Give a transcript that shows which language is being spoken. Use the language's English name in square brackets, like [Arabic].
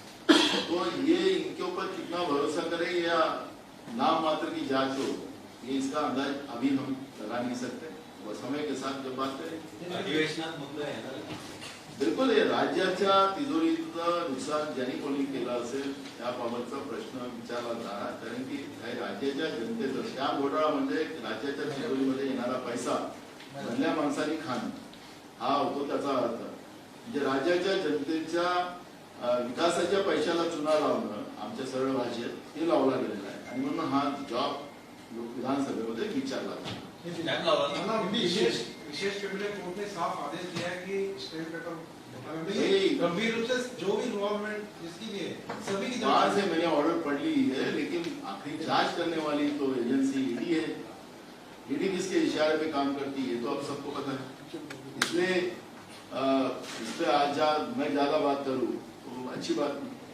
[Hindi] तो ये इनके ऊपर कितना भरोसा करें या नाम मात्र की जांच हो, ये इसका अंदाज अभी हम लगा नहीं सकते. वो समय के साथ जब बात करें. [Marathi] अधिवेशनात मुद्दा येणार. बिल्कुल हे राज्याच्या तिजोरीचं नुकसान ज्यांनी कोणी केलं असेल त्याबाबतचा प्रश्न विचारला जाणार, कारण की काही राज्याच्या जनतेचं स्टॅम्प घोटाळा म्हणजे राज्याच्या तिजोरीमध्ये येणारा पैसा भरल्या माणसांनी खाणं हा होतो त्याचा अर्थ. म्हणजे राज्याच्या जनतेच्या विकासाच्या पैशाला चुना लावणं आमच्या सरळ भाषेत हे लावला गेलेला आहे, आणि म्हणून हा जॉब विधानसभेमध्ये विचारला जातो. [Hindi] विशेष ट्रिब्यूनल कोर्ट ने साफ आदेश दिया है कि स्टैम्प पेपर गंभीर रूप से जो भी इन्वॉल्वमेंट जिसकी भी है सभी की बाहर से मैंने ऑर्डर पढ़ ली है, लेकिन आखिरी जांच करने वाली तो एजेंसी ईडी है. ईडी किसके इशारे पे काम करती है तो अब सबको पता है. इसलिए इस पे आज मैं ज्यादा बात करूं तो अच्छी बात नहीं.